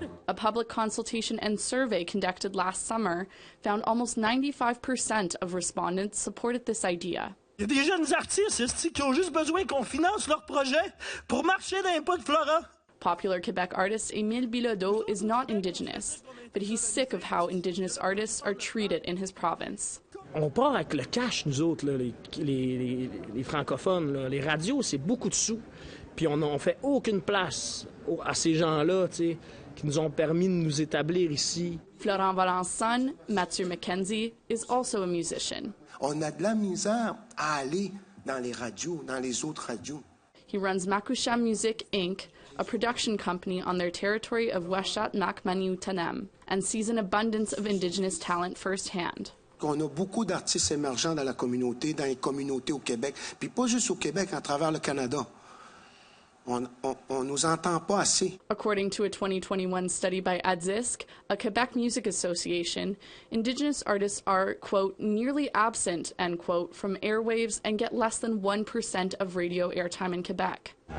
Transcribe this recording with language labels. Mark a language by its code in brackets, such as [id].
[en] A public consultation and survey conducted last summer found almost 95% of respondents supported this idea. [fr] Il y a des jeunes artistes qui ont juste besoin qu'on finance leur projet pour marcher dans les pas de Florent. [en] Popular Quebec artist Émile Bilodeau is not Indigenous, but he's sick of how Indigenous artists are treated in his province. [fr] On part avec le cash, nous autres, là, les francophones. Là. Les radios, c'est beaucoup de sous. Puis on fait aucune place à ces gens-là, tu sais, qui nous ont permis de nous établir ici. [en] Florent Valent's son, Mathieu Mackenzie, is also a musician. [fr] On a de la misère à aller dans les radios, dans les autres radios. [en] He runs Makusham Music, Inc., a production company on their territory of Weshat Makmaniu Tanem, and sees an abundance of Indigenous talent firsthand. [fr] On a beaucoup d'artistes émergents dans la communauté, dans les communautés au Québec, puis pas juste au Québec, à travers le Canada. On nous entend pas assez. [en] According to a 2021 study by ADZISC, a Quebec Music Association, Indigenous artists are, quote, nearly absent, end quote, from airwaves and get less than 1% of radio airtime in Quebec.